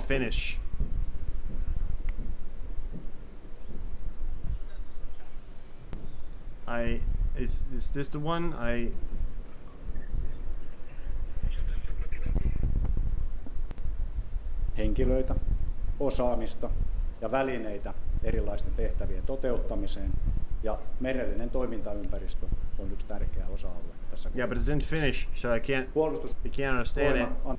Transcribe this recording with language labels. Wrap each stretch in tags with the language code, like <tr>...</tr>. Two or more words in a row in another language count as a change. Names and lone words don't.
<en>It's in Finnish. Is this the one?</en> <fi>Henkilöitä, osaamista ja välineitä erilaisten tehtävien toteuttamiseen, ja merellinen toimintaympäristö on yksi tärkeä osa-alue tässä.</fi> <en>Yeah, but it's in Finnish, so I can't understand it.</en>